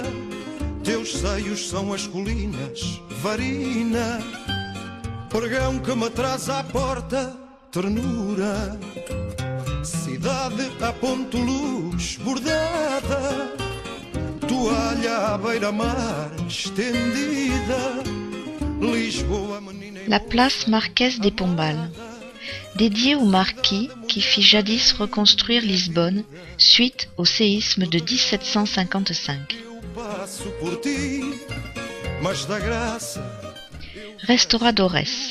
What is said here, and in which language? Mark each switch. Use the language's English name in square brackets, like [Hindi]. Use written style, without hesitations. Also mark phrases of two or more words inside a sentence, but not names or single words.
[Portuguese] Teus seios são as colinas, varina, pregão que me traz à porta, ternura. Cidade a ponto luz bordada, toalha à beira-mar estendida, Lisboa, menina. [French] La place Marquès des Pombal, dédiée au marquis qui fit jadis reconstruire Lisbonne suite au séisme de 1755. Restauradores.